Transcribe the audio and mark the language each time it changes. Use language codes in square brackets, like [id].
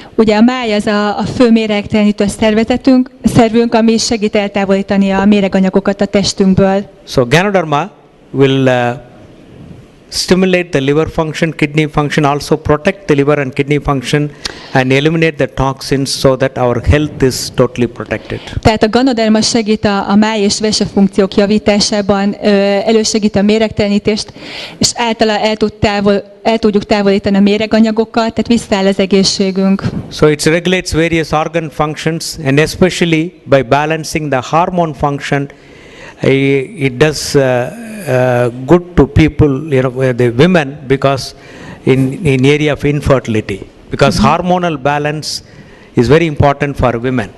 [hu] Ugye a máj az a fő méregtelenítő szervünk, ami segít eltávolítani a méreganyagokat a testünkből. [en] So Ganoderma will stimulate the liver function, kidney function, also protect the liver and kidney function and eliminate the toxins so that our health is totally protected. [hu] Tehát a Ganoderma segít a máj és vese funkciók javításában, elősegít a méregtelenítést, és általa el tudjuk távolítani a méreganyagokat, tehát visszaáll az egészségünk. [en] So it regulates various organ functions, and especially by balancing the hormone function, it does good to people, the women, because in area of infertility, because hormonal balance is very important for women.